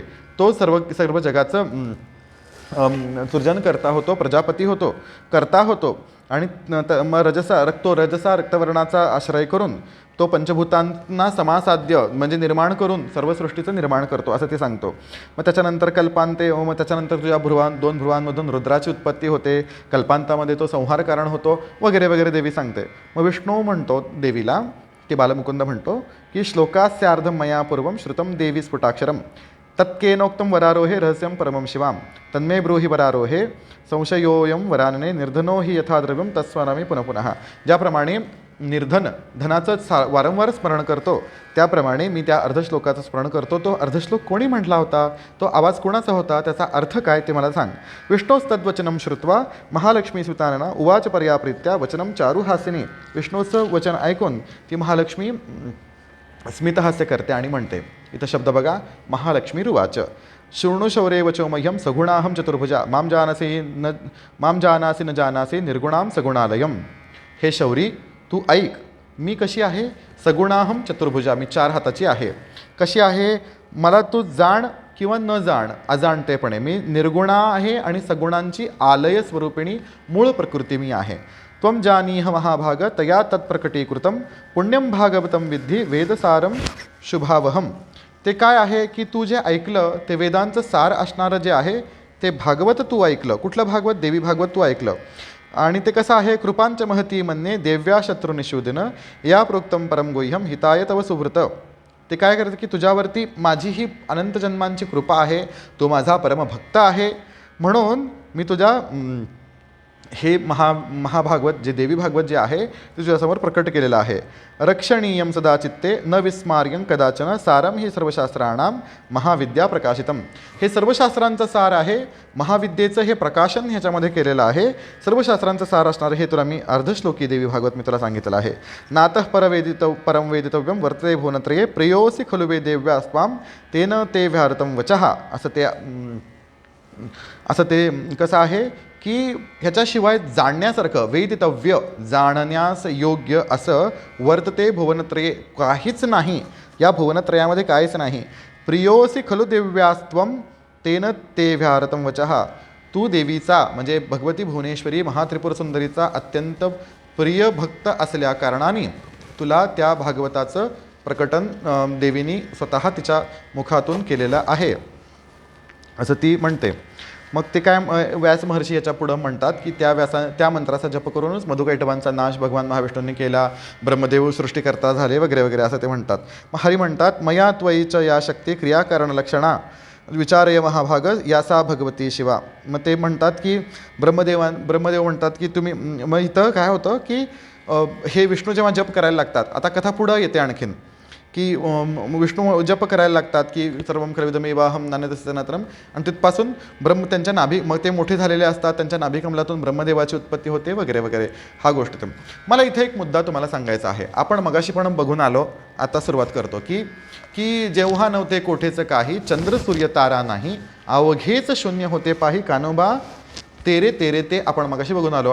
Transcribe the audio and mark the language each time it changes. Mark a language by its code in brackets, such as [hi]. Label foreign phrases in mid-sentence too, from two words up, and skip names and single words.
[mr] तो सर्व जगाचं सृजन करता होतो, प्रजापती होतो, करता होतो आणि मग रजसा रक्तवर्णाचा आश्रय करून तो पंचभूतांना समासाध्य म्हणजे निर्माण करून सर्व सृष्टीचं निर्माण करतो असं ते सांगतो. मग त्याच्यानंतर कल्पांते, मग त्याच्यानंतर तुझ्या दोन भ्रुवांमधून रुद्राची उत्पत्ती होते, कल्पांतामध्ये तो संहार कारण होतो वगैरे वगैरे देवी सांगते. मग विष्णू म्हणतो देवीला, की बालमुकुंद म्हणतो की [sa] श्लोकास्यार्धं मया पूर्वं श्रुतं देवी स्फुटाक्षरम तत्केनोक्तं वरारोहे रहस्यं परमं शिवां तन्मे ब्रूहि वरारोहे संशयोऽयं वरानने निर्धनो हि यथा द्रव्यं तत्स्मरामि पुनः पुनः. [mr] ज्याप्रमाणे निर्धन धनाचं वारंवार स्मरण करतो त्याप्रमाणे मी त्या अर्धश्लोकाचं स्मरण करतो. तो अर्धश्लोक कोणी म्हटला होता, तो आवाज कोणाचा होता, त्याचा अर्थ काय ते मला सांग. [sa] विष्णोस्तद्वचनं श्रुत्वा महालक्ष्मी सुतानना उवाच पर्याप्रीत्या वचनं चारुहासिनी. [mr] विष्णूचं वचन ऐकून ती महालक्ष्मी स्मितहास्य करते आणि म्हणते, इथं शब्द बघा, [sa] महालक्ष्मीरुवाच शृणुशौरे वचो मह्यं सगुणाहं चतुर्भुजा मां जानासि न जानासि निर्गुणां सगुणालयम. [mr] हे शौरी तू ऐक, मी कशी आहे, [sa] सगुणाहं चतुर्भुजा, [mr] मी 4 हाताची आहे. कशी आहे, मला तू जाण किंवा न जाण, अजाणतेपणे मी निर्गुणा आहे आणि सगुणांची आलय स्वरूपिणी मूळ प्रकृती मी आहे. [sa] त्वं जानीह महाभाग तया तत्प्रकटीकृतं पुण्यं भागवतं विद्धी वेदसारं शुभावहम. [mr] ते काय आहे की तू जे ऐकलं ते वेदांचं सार असणारं जे आहे ते भागवत तू ऐकलं. कुठलं भागवत, देवी भागवत तू ऐकलं. आणि ते कसं आहे, [sa] कृपांच महती मन्ये देव्या शत्रुनिषूदिन या प्रोक्तं परम गुह्यम हिताय तव सुवृत. [mr] ते काय करतं की तुझ्यावरती माझी ही अनंत जन्मांची कृपा आहे, तो माझा परमभक्त आहे, म्हणून मी तुझ्या हे महाभागवत जे देवी भागवत जे आहे ते तुझ्यासमोर प्रकट केलेलं आहे. [sa] रक्षणीयं सदा चित्ते न विस्मार्यं कदाचन सारं ही सर्वशास्त्राणां महाविद्या प्रकाशितम. [mr] हे सर्व शास्त्रांचं सार आहे, महाविद्येचं हे प्रकाशन ह्याच्यामध्ये केलेलं आहे. सर्व शास्त्रांचं सार असणारं हे तुला मी अर्धश्लोकी देवी भागवत मी तुला सांगितलेलं आहे. [sa] नातः परम वेदितव्यं वर्तते भुवनत्रये प्रियोसी खलु वे देव्यास्त्वां तेन ते व्याहृतं वचः. [mr] असं ते कसं आहे की ह्याच्याशिवाय जाणण्यासारखं वेदितव्य, जाणण्यास योग्य असं [sa] वर्तते भुवनत्रये, [mr] काहीच नाही या भुवनत्रयामध्ये, काहीच नाही. [sa] प्रियोसी खलु देव्यास्त्वं तेन ते व्याहृतं वचः. [mr] तू देवीचा म्हणजे भगवती भुवनेश्वरी महात्रिपुर सुंदरीचा अत्यंत प्रिय भक्त असल्या कारणाने तुला त्या भागवताचं प्रकटन देवीनी स्वतः तिच्या मुखातून केलेलं आहे असं ती म्हणते. मग ते काय व्यास महर्षी याच्या पुढं म्हणतात की त्या मंत्राचा जप करूनच मधुकैटभांचा नाश भगवान महाविष्णूंनी केला, ब्रह्मदेव सृष्टीकर्ता झाले वगैरे वगैरे असं ते म्हणतात. मग हरी म्हणतात, [sa] मया त्वयीच या शक्ती क्रियाकारण लक्षणा विचारय महाभाग यासा भगवती शिवा. [mr] मग ते म्हणतात की ब्रह्मदेव म्हणतात की तुम्ही, मग इथं काय होतं की हे विष्णू जेव्हा जप करायला लागतात, आता कथा पुढं येते आणखीन की विष्णू जप करायला लागतात की [sa] सर्वं खलविदमेवाहं नान्यदस्यनातरम, [mr] आणि तिथपासून त्यांच्या मग ते मोठे झालेले असतात, त्यांच्या नाभिकमलातून ब्रह्मदेवाची उत्पत्ती होते वगैरे वगैरे. हा गोष्ट मला इथे एक मुद्दा तुम्हाला सांगायचा आहे. आपण मगाशी पण बघून आलो, आता सुरुवात करतो की जेव्हा नव्हते कोठेचं काही, चंद्र सूर्य तारा नाही, अवघेच शून्य होते पाही कानोबा तेरे तेरे ते आपण मगाशी बघून आलो.